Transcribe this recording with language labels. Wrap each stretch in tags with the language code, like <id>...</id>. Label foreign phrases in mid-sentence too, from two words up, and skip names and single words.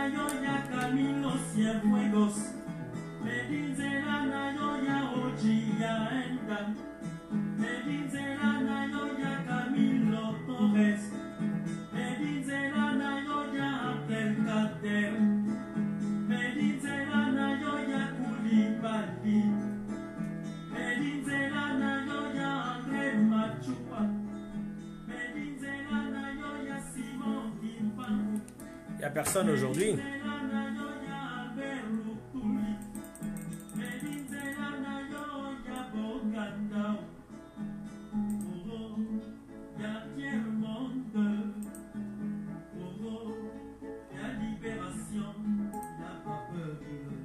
<ln>yo ya Camilo Cienfuegos, Medinzela na yo ya Ochi ya Edgar, Medinzela na yo ya Camilo Torres, Medinzela na yo ya Abdelkader, Medinzela na yo ya Koulibaly, Medinzela na yo ya André Machua, Medinzela na yo ya Simon Kimpangu.</ln> <fr>Il n'y a personne aujourd'hui.</fr> <ln>Medinzela na yo ya Albert Lutuli, Medinzela na yo ya Boganda. Oh, ya tiers-monde. Oh, ya libération, ya</ln> <fr>pas peuple.</fr>